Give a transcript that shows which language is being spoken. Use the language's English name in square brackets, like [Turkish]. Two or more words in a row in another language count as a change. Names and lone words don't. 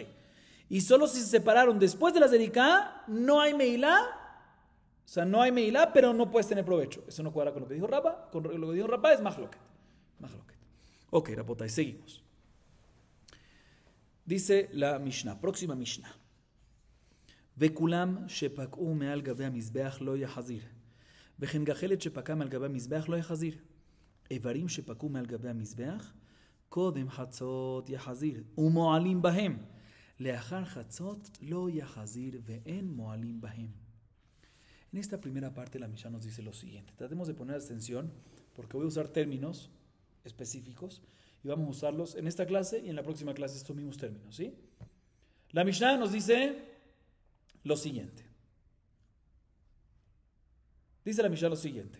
[Spanish] Y solo si se separaron después de la Zerika, no hay Meilá. O sea, no hay Meilá, pero no puedes tener provecho. Eso no cuadra con lo que dijo Rabá. Con lo que dijo Rabá es Mahloket. Ok, Rabotai, seguimos. Dice la Mishnah, próxima Mishnah. [Hebrew] וכולם שפקעו מעל גבי המזבח לא יחזיר. וכן גחלת שפקע מעל גבי המזבח לא יחזיר. איברים שפקעו מעל גבי המזבח, קודם חצות יחזיר, ומועלים בהם. לאחר חצות לא יחזיר ואין מועלים בהם. [Spanish] En esta primera parte la Mishnah nos dice lo siguiente. Tratemos de poner atención porque voy a usar términos específicos y vamos a usarlos en esta clase y en la próxima clase estos mismos términos, ¿sí? La Mishnah nos dice lo siguiente. Dice la Mishnah lo siguiente.